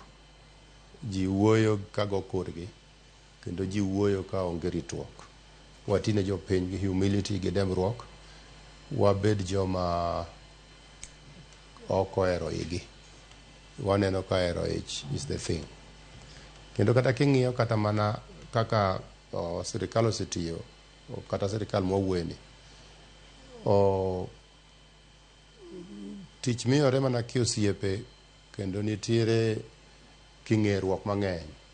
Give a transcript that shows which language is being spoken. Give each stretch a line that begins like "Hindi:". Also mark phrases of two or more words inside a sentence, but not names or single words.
Luo (Kenya and Tanzania): Ji wuoyo kago korgi kendo ji wuoyo ka onge ritruok. Watine jopiny gi humility gi dembruok. Wabed joma ok ohero igi. Waneno ka hero ich
English: is the thing.
Luo (Kenya and Tanzania): Kendo kata king'iyo kata mana kaka sirkal osetiyo kata sirkal mwawuoyeni, tich miyore mana kiosiepe kendo nitiere king'eruok mang'eny.